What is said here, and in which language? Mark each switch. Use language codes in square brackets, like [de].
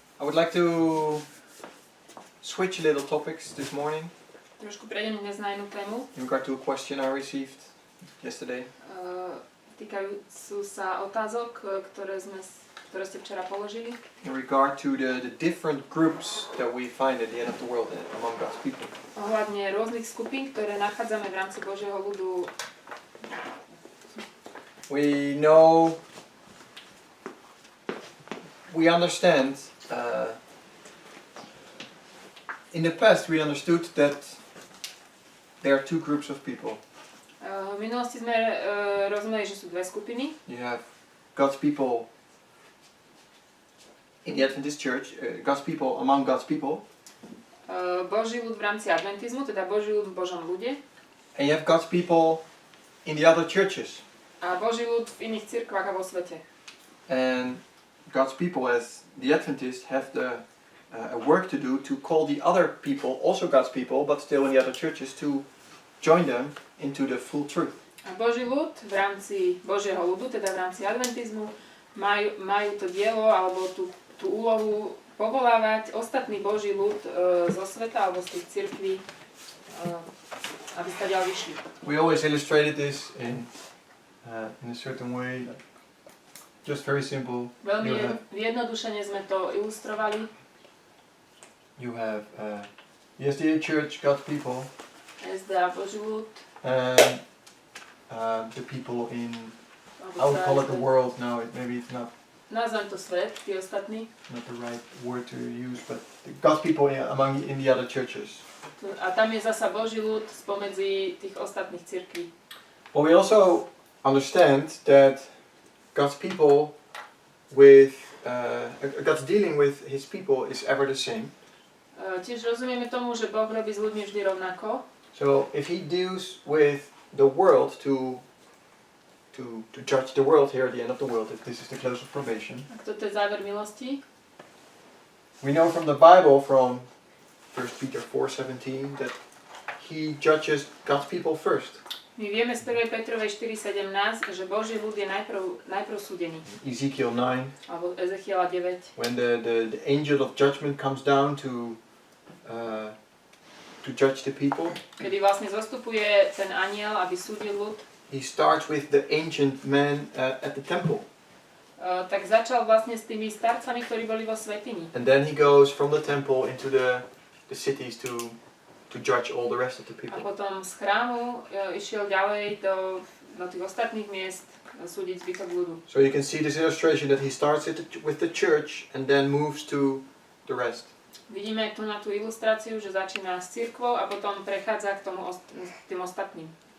[en] I would like to switch a little topics this morning [sk] Trošku prejdem dnes na inú tému, [en] in regard to a question I received yesterday. [sk] Týkajúcu sa otázok, ktoré ste včera položili. [en] In regard to the different groups that we find at the end of the world among God's people. [sk] Ohľadne rôznych skupín, ktoré nachádzame v rámci Božieho ľudu. [en] We know, we understand, in the past we understood that there are two groups of people. [sk] V minulosti sme rozumeli, že sú dve skupiny. [en] You have God's people in the Adventist church, God's people among God's people. [sk] Boží ľud v rámci adventizmu, teda Boží ľud v Božom ľude. [en] And you have God's people in the other churches. [sk] A Boží ľud v iných cirkvách a vo svete. [en] And God's people as the Adventists have the work to do to call the other people, also God's people, but still in the other churches, to join them into the full truth. [sk] A Boží ľud v rámci Božieho ľudu, teda v rámci adventizmu, majú to dielo alebo tú úlohu povolávať ostatný Boží ľud zo sveta alebo z tých cirkví, aby sa ďalej vyšli. [en] We always illustrated this in a certain way, just very simple. [sk] Veľmi jednodušene sme to ilustrovali. [en] You have the SDA Church, God's people, [sk] SDA Boží ľud, [en] and the people in, I would call it the world now, maybe it's not [sk] nazvem to svet, tí ostatní. [en] Not the right word to use, but God's people in the other churches. [sk] A tam je zasa Boží ľud spomedzi tých ostatných cirkví. [en] But we also understand that God's people with God's dealing with His people is ever the same. [sk] Tiež rozumieme tomu, že Boh robí s ľuďmi vždy rovnako. [en] So if He deals with the world to judge the world here at the end of the world, if this is the close of probation. [sk] Ak toto je záver milosti. [en] We know from the Bible, from 1 Peter 4:17, that He judges God's people first. [sk] My vieme z 1. Petrovej 4:17, že Boží ľud je najprv súdený. [en] Ezekiel 9. [sk] Alebo Ezechiela 9. [en] When the angel of judgment comes down to judge the people. [sk] Kedy vlastne zostupuje ten anjel, aby súdil ľud. [en] He starts with the ancient men at the temple. [sk] Tak začal vlastne s tými starcami, ktorí boli vo svätyni. [en] And then he goes from the temple into the cities to judge all the rest of the people. [sk] A potom z chrámu išiel ďalej do tých ostatných miest súdiť zbytok ľudu. [en] So you can see this illustration that he starts with the church and then moves to the rest. [sk] Vidíme tu na tú ilustráciu, že začína s cirkvou a potom prechádza k tým ostatným.